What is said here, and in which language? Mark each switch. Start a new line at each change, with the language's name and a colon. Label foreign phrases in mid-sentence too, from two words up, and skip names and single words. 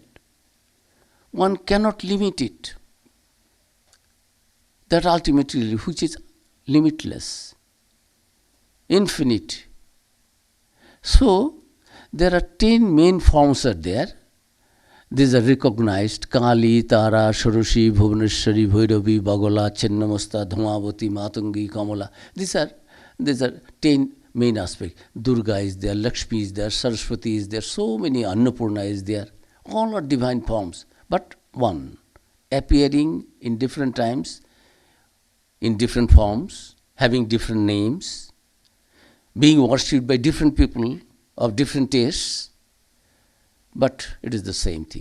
English: One cannot limit it. That ultimately, which is limitless, infinite. So, there are 10 main forms are there. These are recognized: Kali, Tara, Sharushi, Bhuvaneshwari, Bhairavi, Bagola, Chennamasta, Dhamavati, Matungi, Kamala. These are 10 main aspects. Durga is there, Lakshmi is there, Saraswati is there, so many, Annapurna is there. All are divine forms, but one, appearing in different times, in different forms, having different names, being worshipped by different people of different tastes, but it is the same thing.